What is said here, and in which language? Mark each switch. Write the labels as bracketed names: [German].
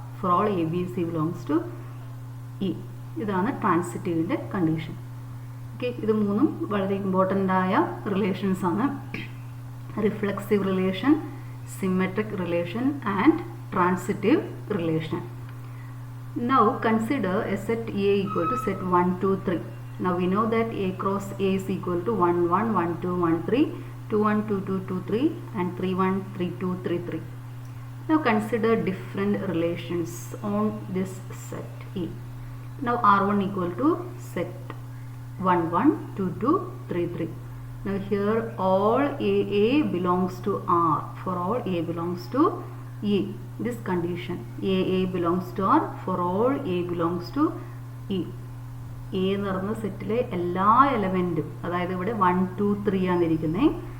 [English] For all A B C belongs to E. [Malayalam] ഇതാണ് ട്രാൻസിറ്റീവിൻ്റെ condition. Okay, ഇത് മൂന്നും വളരെ ഇമ്പോർട്ടൻ്റ് ആയ റിലേഷൻസ് ആണ്. Reflexive relation, symmetric relation and transitive relation. [English] Now consider a set A equal to set 1, 2, 3. Now we know that A cross A is equal to 1, 1, 1, 2, 1, 3, 2, 1, 2, 2, 2, 3 and 3, 1, 3, 2, 3, 3. Now consider different relations on this set E. Now R1 equal to set 1, 1, 2, 2, 3, 3. Now here all AA belongs to R. For all A belongs to E. This condition, A belongs to R, for all A belongs to E. [Malayalam] A എന്ന് പറയുന്ന സെറ്റിലെ എല്ലാ എലമെൻറ്റും, അതായത് ഇവിടെ 1, 2, 3 ആണ് ഇരിക്കുന്നത്.